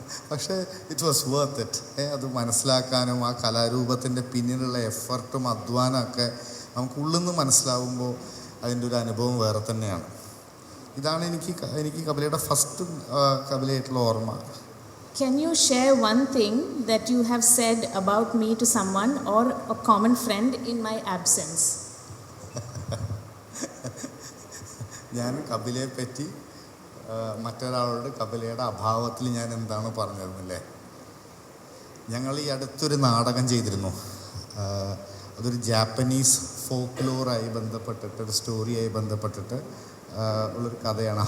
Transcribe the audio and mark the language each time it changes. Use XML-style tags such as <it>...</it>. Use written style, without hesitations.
<ml>പക്ഷേ</ml> <en>It was worth it.</en> <ml>അത് മനസ്സിലാക്കാനും ആ കലാരൂപത്തിൻ്റെ പിന്നിലുള്ള എഫർട്ടും അധ്വാനമൊക്കെ നമുക്ക് ഉള്ളിൽ നിന്ന് മനസ്സിലാവുമ്പോൾ അതിൻ്റെ ഒരു അനുഭവം വേറെ തന്നെയാണ്. ഇതാണ് എനിക്ക് കപിലയുടെ ഫസ്റ്റ് കപിലയായിട്ടുള്ള ഓർമ്മ.</ml> <en>Can you share one thing that you have said about me to someone or a common friend in my absence?</en> <ml>ഞാൻ കപിലയെ പറ്റി മറ്റൊരാളോട് കപിലയുടെ അഭാവത്തിൽ ഞാൻ എന്താണ് പറഞ്ഞിരുന്നില്ലേ. ഞങ്ങൾ ഈ അടുത്തൊരു നാടകം ചെയ്തിരുന്നു. അതൊരു ജാപ്പനീസ് ഫോക്ലോറായി ബന്ധപ്പെട്ടിട്ട്, ഒരു സ്റ്റോറിയായി ബന്ധപ്പെട്ടിട്ട് ഉള്ളൊരു കഥയാണ്.</ml>